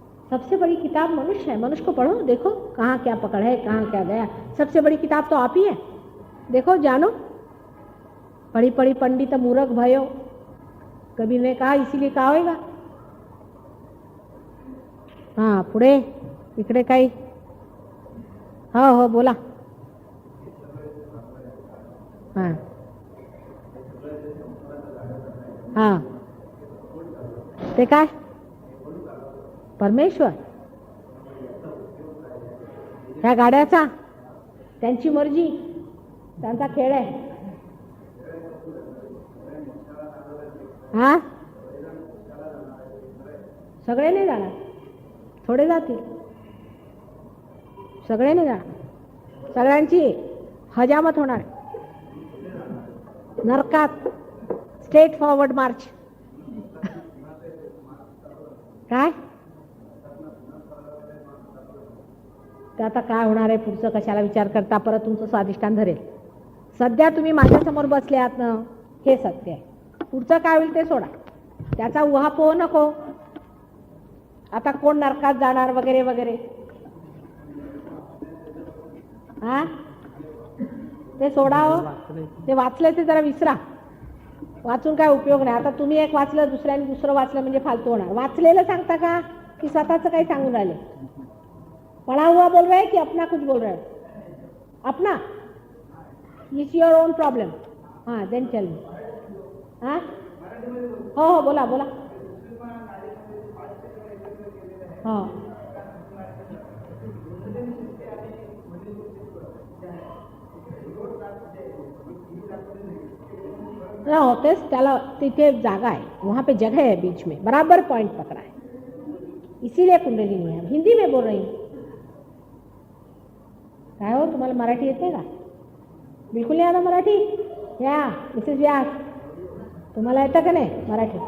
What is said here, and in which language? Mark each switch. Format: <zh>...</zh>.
<hi>सबसे बड़ी किताब मनुष्य है। मनुष्य को पढ़ो, देखो कहाँ क्या पकड़ है, कहाँ क्या गया। सबसे बड़ी किताब तो आप ही है। देखो, जानो, पढ़ी पढ़ी पंडित मूर्ख भयो, कबीर ने कहा, इसीलिए कहा होगा।</hi> <mr>हाँ, पुढे इकडे काही, हो बोला. हाँ हाँ, ते काय परमेश्वर, ह्या गाड्याचा त्यांची मर्जी, त्यांचा खेळ आहे. हा, सगळे नाही जाणार, थोडे जातील. सगळे नाही जाणार, सगळ्यांची हजामत होणार. नरकात</mr> <en>Straight forward march.</en> <mr>काय ते आता काय होणार आहे पुढचं कशाला विचार करता, परत तुमचं स्वादिष्टान धरेल. सध्या तुम्ही माझ्यासमोर बसले आहात ना, हे सत्य आहे. पुढचं काय होईल ते सोडा, त्याचा उहापोह नको. आता कोण नरकात जाणार वगैरे वगैरे, हा ते सोडा हो. ते वाचलं ते जरा विसरा, वाचून काय उपयोग नाही. आता तुम्ही एक वाचलं, दुसऱ्याने दुसरं वाचलं म्हणजे फालतू होणार. वाचलेलं सांगता का की स्वतःचं काही सांगून राहिले?</mr> <hi>पढ़ा हुआ बोल रहे हैं कि अपना कुछ बोल रहे हो? अपना,</hi> <en>It's your own problem.</en> <hi>हाँ,</hi> <en>Then tell me.</en> <mr>हाँ, हो बोला बोला.</mr> <hi>हाँ,</hi> <mr>होतेच त्याला तिथे जागा आहे,</mr> <hi>वहाँ पे जगह है बीच में, बराबर पॉइंट पकड़ा है, इसीलिए कुंडलिनी है. हिंदी में बोल रही हूँ.</hi> <mr>काय हो, तुम्हाला मराठी येते का? बिलकुल नाही आता मराठी? या मिसेस व्यास, तुम्हाला येतं का नाही मराठी?</mr>